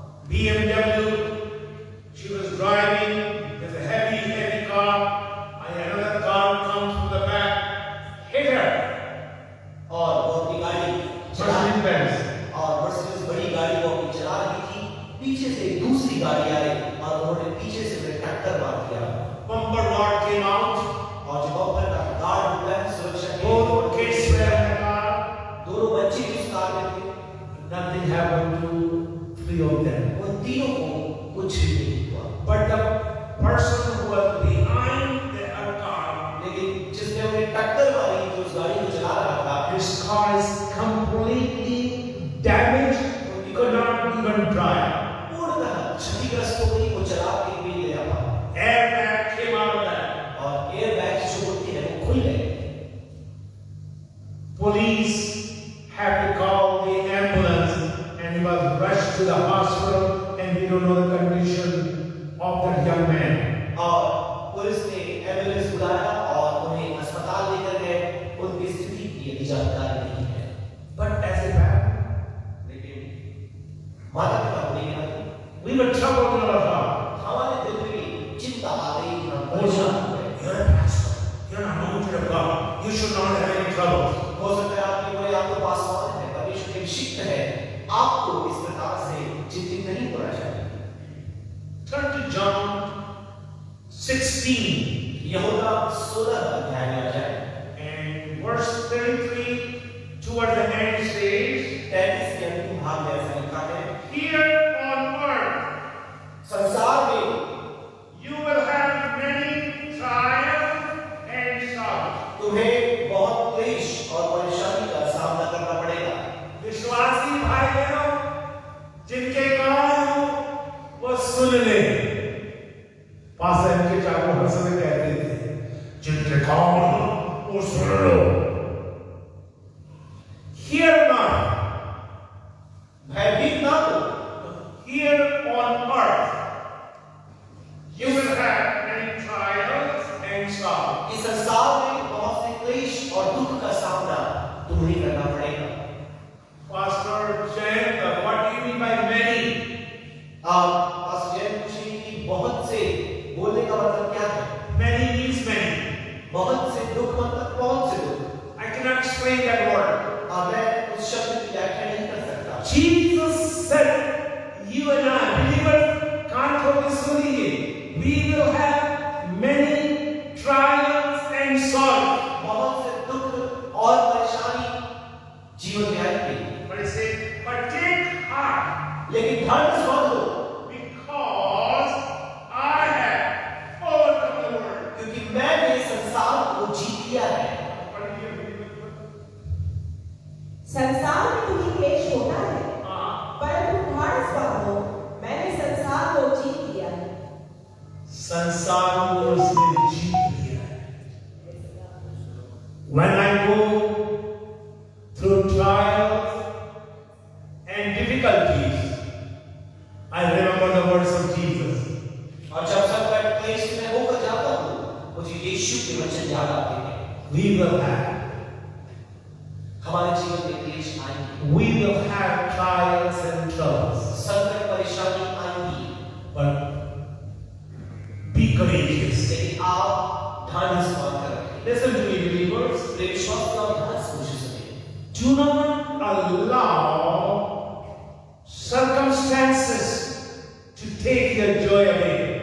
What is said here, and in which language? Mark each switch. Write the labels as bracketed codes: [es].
[en] BMW, she was driving with a heavy car, and another car comes from the back, hit her. [hi] और वो अपनी गाड़ी [en] Mercedes-Benz. [hi] और Mercedes बड़ी गाड़ी वो अपनी चला रही थी, पीछे से एक दूसरी गाड़ी आई और उन्होंने पीछे से टक्कर मार दिया। [en] Bumper guard came out. [hi] और जब बम्पर का गार्ड निकला, सुरक्षा के [en] Both kids were in the car. [hi] दोनों बच्चे भी उस कार में थे। [en] Nothing happened to three of them. [hi] उन तीनों को कुछ भी नहीं हुआ। [en] But the person who was behind the car, [hi] लेकिन जिसने उन्हें टक्कर मारी, जो उस गाड़ी को चला रहा था, [en] his car is completely damaged. He could not even drive. [hi] पूर्णतः क्षतिग्रस्त हो गई, वो चला के भी नहीं ले पाया। [en] Airbag came out of that. [hi] और एयरबैग जो होते हैं वो खुल गए। [en] Police had to call the ambulance, and he was rushed to the hospital, and we don't know the condition of that young man. [hi] और पुलिस ने एम्बुलेंस बुलाया और उन्हें अस्पताल लेकर गए। उनकी स्थिति की अभी जानकारी नहीं है। [en] But as a parent, [hi] लेकिन माता पिता होने के नाते [en] we were troubled in our heart. [hi] हमारे दिल में भी चिंता आ गई कि हम [en] Oh, [hi] परेशान हो गए। [en] you're a pastor. You're an anointed of God. You should not have any trouble. [hi] हो सकता है आपके कोई आपको पासवान है, परमेश्वर के अभिषिक्त है, आपको इस प्रकार से चिंतित नहीं होना चाहिए। [en] Turn to John 16 [hi] यहूदा 16 अध्याय में आ जाए। [en] and verse 33 toward the end says, [hi] 33 के अंतिम भाग में ऐसा लिखा है, [en] here on earth [hi] संसार में [en] you will have many trials and sorrows. [hi] तुम्हें बहुत क्लेश और परेशानी का सामना करना पड़ेगा। विश्वासी भाई बहनों, जिनके कान हो वो सुन ले। पास्टर इनके चारों हर समय कहते थे, जिनके कान हो वो सुन लो। [en] Hear not, [hi] भयभीत ना हो। [en] here on earth you will have many trials and sorrows. [hi] इस संसार में बहुत से क्लेश और दुख का सामना तुम्हें करना पड़ेगा। [en] Pastor Jain, what do you mean by many? [hi] Pastor Jain पूछेंगे कि बहुत से बोलने का मतलब क्या है? [en] Many means many. [hi] बहुत से दुख मतलब कौन से दुख? [en] I cannot explain that word. [hi] मैं उस शब्द की व्याख्या नहीं कर सकता। [en] Jesus said, you and I, believers, [hi] कान खोल के सुनिए, [en] we will have many trials and sorrows. [hi] बहुत से दुख और परेशानी जीवन में आएंगे। [en] But he said, but take heart, [hi] लेकिन ध्यान से सुन लो, [en] because I have overcome the world. [hi] क्योंकि मैंने संसार को जीत लिया है। संसार में तुम्हें क्लेश होता है, परंतु ढाढ़स बांधो, मैंने संसार को जीत लिया है। संसार को उसने जीत लिया है। [en] When I go through trials and difficulties, I remember the words of Jesus. [hi] और जब संकट क्लेश में होकर जाता हूँ, मुझे यीशु के वचन याद आते हैं। [en] We will have [hi] हमारे जीवन में क्लेश आएंगे, [en] We will have trials and troubles, [hi] संकट परेशानी आएंगी, [en] but be courageous. [hi] लेकिन आप ढाढ़स बांधकर रखें। [en] Listen to me, believers. [hi] विश्वास का ढाढ़स मुझे सुनिए। [en] Do not allow circumstances to take your joy away.